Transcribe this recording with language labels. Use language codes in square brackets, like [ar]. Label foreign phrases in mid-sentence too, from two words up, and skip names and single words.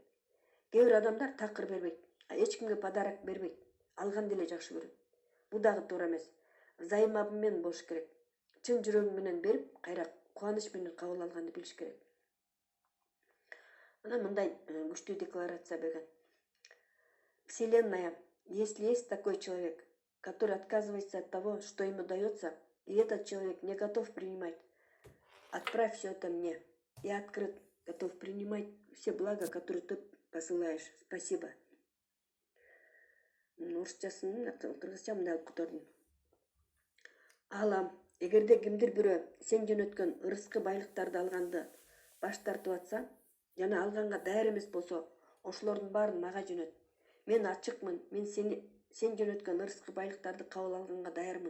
[ky] Кээ бир адамдар такыр бербейт, эч кимге подарок бербейт, алганды эле жакшы көрөт. Бул дагы туура эмес. Взаимообмен болуш керек. Чын жүрөгүң менен берип, кайра кубаныч менен кабыл алганды билиш керек. Анан мындай күчтүү декларация берген. [ru] Вселенная, если есть такой человек, который отказывается от того, что ему дается, и этот человек не готов принимать, отправь все это мне. Я открыт, готов принимать все блага, которые ты посылаешь. Спасибо. [ky] Орусчасын, кыргызча мындай алып котордум. Алам, эгерде кимдир бирөө сен жөнөткөн ырыскы байлыктарды алганды баш тартып атса, жана алганга даяр эмес болсо, ошолордун баарын мага жөнөт. Мен ачыкмын, мен сен жөнөткөн ырыскы байлыктарды кабыл алганга даярмын.